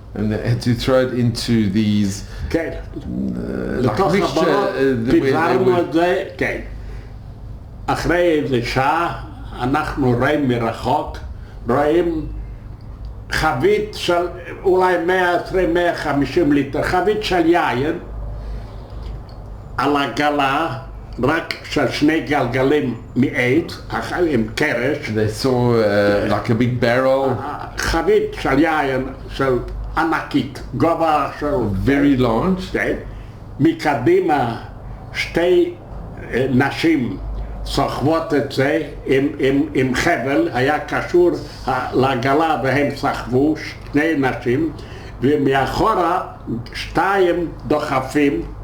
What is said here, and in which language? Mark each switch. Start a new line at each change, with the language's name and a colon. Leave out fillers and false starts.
English: And they had to throw it into these
Hebrew: לתוך הבורות, פיזרנו את זה, כן. אחרי איזה שעה אנחנו רואים מרחוק, רואים חבית של אולי 120-150 ליטר, חבית של יין על עגלה, רק של 2 גלגלים מעץ, עם קרש.
English: They saw like a big barrel.
Hebrew: חבית של יין של ענקית, גובה של...
English: Very large.
Hebrew: מקדימה 2 נשים סוחבות את זה עם חבל, היה קשור לעגלה והם סחבו 2 נשים, ומאחורה 2 דוחפים,